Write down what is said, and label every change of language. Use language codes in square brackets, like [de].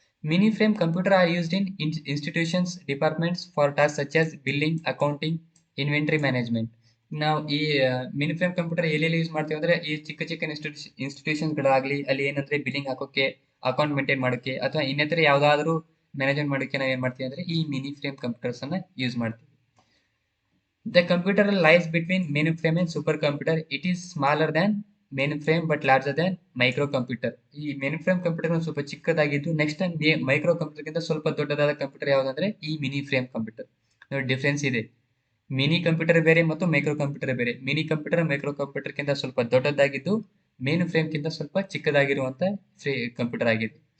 [en] Mini frame computer are used in institutions departments for task such as billing, accounting, inventory management. [kn] ನಾವು ಈ mini frame computer ಎಲ್ಲೆಲ್ಲಿ use ಮಾಡ್ತೀವಿ ಅಂದ್ರೆ ಈ ಚಿಕ್ಕ ಚಿಕ್ಕ ಇನ್ಸ್ಟಿಟ್ಯೂಷನ್ಗಳಾಗ್ಲಿ, ಅಲ್ಲಿ ಏನಂದ್ರೆ ಬಿಲ್ಲಿಂಗ್ ಹಾಕೋಕೆ, ಅಕೌಂಟ್ ಮೇಂಟೈನ್ ಮಾಡೋಕೆ ಅಥವಾ ಇನ್ನಿತರ ಯಾವ್ದಾದ್ರು ಮ್ಯಾನೇಜ್ಮೆಂಟ್ ಮಾಡೋಕೆ ನಾವು ಏನ್ ಮಾಡ್ತೀವಿ ಅಂದ್ರೆ ಈ ಮಿನಿ ಫ್ರೇಮ್ ಕಂಪ್ಯೂಟರ್ಸ್ ಅನ್ನ ಯೂಸ್ ಮಾಡ್ತೀವಿ. [en] The computer lies between mainframe and supercomputer. It is smaller than mainframe but larger than microcomputer. [kn] ಈ mainframe ಕಂಪ್ಯೂಟರ್ ಒಂದು ಸ್ವಲ್ಪ ಚಿಕ್ಕದಾಗಿದ್ದು ನೆಕ್ಸ್ಟ್ ಮೈಕ್ರೋ ಕಂಪ್ಯೂಟರ್ ಗಿಂತ ಸ್ವಲ್ಪ ದೊಡ್ಡದಾದ ಕಂಪ್ಯೂಟರ್ ಯಾವ್ದಂದ್ರೆ ಈ ಮಿನಿ ಫ್ರೇಮ್ ಕಂಪ್ಯೂಟರ್. ನೋಡಿ, ಡಿಫ್ರೆನ್ಸ್ ಇದೆ. ಮಿನಿ ಕಂಪ್ಯೂಟರ್ ಬೇರೆ ಮತ್ತು ಮೈಕ್ರೋ ಕಂಪ್ಯೂಟರ್ ಬೇರೆ. ಮಿನಿ ಕಂಪ್ಯೂಟರ್ ಮೈಕ್ರೋ ಕಂಪ್ಯೂಟರ್ ಗಿಂತ ಸ್ವಲ್ಪ ದೊಡ್ಡದಾಗಿದ್ದು ಮೇನ್ ಫ್ರೇಮ್ ಗಿಂತ ಸ್ವಲ್ಪ ಚಿಕ್ಕದಾಗಿರುವಂತ ಕಂಪ್ಯೂಟರ್ ಆಗಿದೆ.